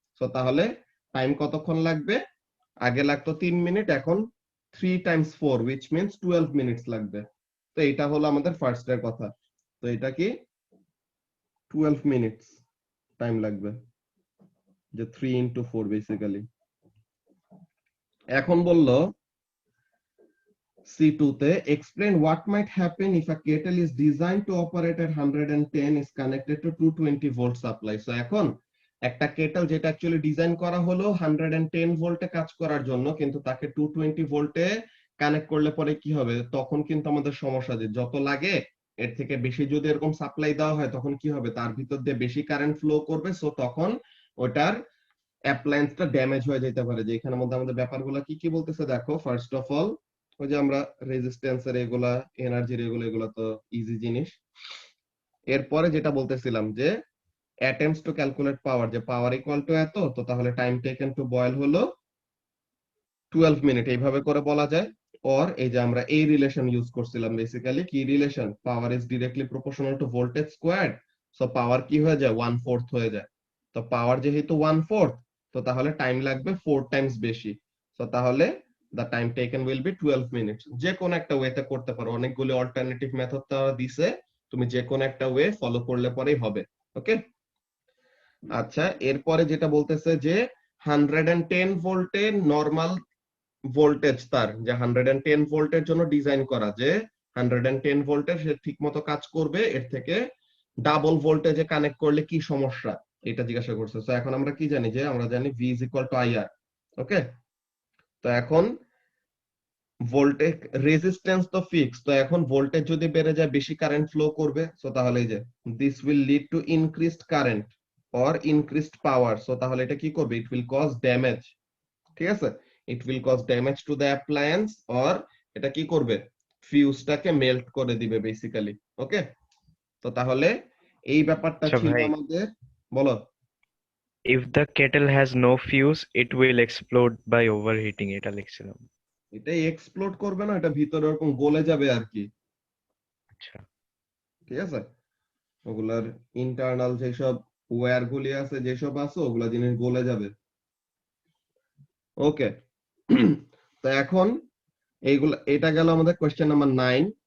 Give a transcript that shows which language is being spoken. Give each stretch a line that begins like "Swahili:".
Bangla: তো তাহলে টাইম কতক্ষণ লাগবে, আগে লাগতো 3 মিনিট, এখন 3 টাইমস 4
English: which means
Bangla: 12 মিনিটস লাগবে। তো এটা হলো আমাদের ফার্স্ট এর কথা। তো এটা কি 12 মিনিটস টাইম লাগবে, যে 3 into 4 বেসিক্যালি। এখন বললো C2 তে
English: explain what might happen if a kettle is designed to operate at 110 is connected to 220 volt supply.
Bangla: So এখন একটা কেটল যেটা অ্যাকচুয়ালি ডিজাইন করা হলো 110 ভোল্টে কাজ করার জন্য, কিন্তু তাকে 220 ভোল্টে কানেক্ট করলে পরে কি হবে, তখন কিন্তু আমাদের সমস্যা, যে যত লাগে এর থেকে বেশি যদি এরকম সাপ্লাই দেওয়া হয়, তখন কি হবে, তার ভিতর দিয়ে বেশি কারেন্ট ফ্লো করবে। সো তখন ওটার অ্যাপ্লায়েন্সটা ড্যামেজ হয়ে যেতে পারে। যে এখানের মধ্যে আমাদের ব্যাপারগুলো কি কি বলতেছে দেখো। ফার্স্ট অফ অল, ওই যে আমরা রেজিস্ট্যান্সের এগুলা, এনার্জির এগুলো, এগুলো তো ইজি জিনিস। এরপরে যেটা বলতেছিলাম যে
English: attempts to calculate power,
Bangla: যে পাওয়ার ইকুয়াল টু এত, তো তাহলে
English: time taken to boil
Bangla: হলো 12 মিনিট, এইভাবে করে বলা যায়। অর এই যে আমরা এই রিলেশন ইউজ করছিলাম, বেসিক্যালি কি relation,
English: Power is directly proportional to voltage squared.
Bangla: So পাওয়ার কি হয়ে যায়, 1/4 হয়ে যায়। তো পাওয়ার যেহেতু 1/4, তো তাহলে টাইম লাগবে 4 টাইমস বেশি। তো তাহলে
English: the time taken will be 12 minutes।
Bangla: যে কোন একটা ওয়েতে করতে পারো, অনেকগুলো অল্টারনেটিভ মেথড তারা দিছে, তুমি যে কোন একটা ওয়ে ফলো করলে পরেই হবে। ওকে, আচ্ছা এরপরে যেটা বলতেছে যে 110 ভোল্টের নরমাল ভোল্টেজ, তার যে 110 ভোল্টের জন্য ডিজাইন করা, যে 110 ভোল্টের সে ঠিক মতো কাজ করবে, এর থেকে ডাবল ভোল্টেজে কানেক্ট করলে কি সমস্যা, এটা জিজ্ঞাসা করছে। তো এখন আমরা কি জানি, যে আমরা জানি
English: V is equal to IR।
Bangla: ওকে, তো এখন ভোল্টেজ রেজিস্ট্যান্স তো ফিক্স, তো এখন ভোল্টেজ যদি বেড়ে যায় বেশি কারেন্ট ফ্লো করবে। সো তাহলে এই যে
English: This will lead to increased current or increased power.
Bangla: So তাহলে এটা কি করবে,
English: It will cause damage.
Bangla: ঠিক আছে,
English: it will cause damage to the appliance, or
Bangla: এটা কি করবে, ফিউজটাকে মেল্ট করে দিবে বেসিক্যালি। ওকে, তো তাহলে এই ব্যাপারটা আচ্ছা ছিল ভাই, আমাদের। বলো।
English: if the kettle has no fuse it will explode by overheating,
Bangla: এটা লিখছিলাম। এটাই এক্সপ্লোড করবে না, এটা ভিতরে এরকম গলে যাবে আর কি। আচ্ছা, ঠিক আছে, ওগুলার ইন্টারনাল যেসব ওয়্যার গুলি আছে যেসব আছে ওগুলা জিনিস গলে যাবে। ওকে, তো এখন এইগুলা, এটা গেল আমাদের কোয়েশ্চেন নাম্বার 9।